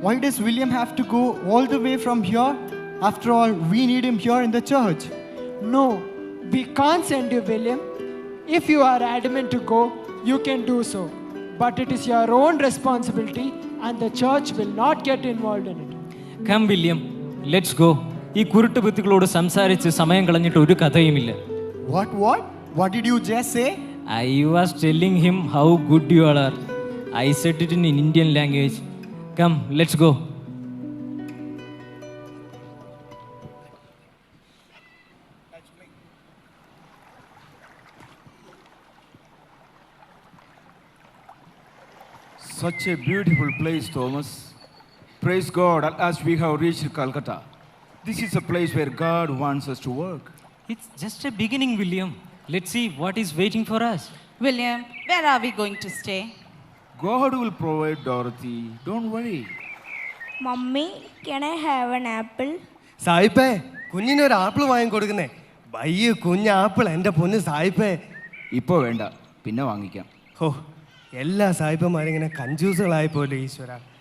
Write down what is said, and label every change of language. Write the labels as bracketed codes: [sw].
[en] Why does William have to go all the way from here? After all, we need him here in the church. No, we can't send you, William. If you are adamant to go, you can do so. But it is your own responsibility, and the church will not get involved in it. Come, William, let's go. [ml] ഈ കുരുട്ടുബുദ്ധികളോട് സംസാരിച്ച് സമയം കളഞ്ഞിട്ട് ഒരു കഥയുമില്ല. [en] What did you just say? I was telling him how good you all are. I said it in Indian language. Come, let's go. Such a beautiful place, Thomas. Praise God, at last we have reached Calcutta. This is a place where God wants us to work. It's just a beginning, William. Let's see what is waiting for us. William, where are we going to stay? God will provide, Dorothy. Don't worry. Mummy, can I have an apple? [ml] സായിപ്പേ, കുഞ്ഞിനൊരു apple വാങ്ങിക്കൊടുക്കുന്നേ. വയ്യ കുഞ്ഞ് apple, എൻ്റെ പൊന്ന് സായിപ്പേ. ഇപ്പോൾ വേണ്ട, പിന്നെ വാങ്ങിക്കാം. ഓ, എല്ലാ സായിപ്പന്മാരിങ്ങനെ കഞ്ചൂസുകളായി പോലെ ഈശ്വര.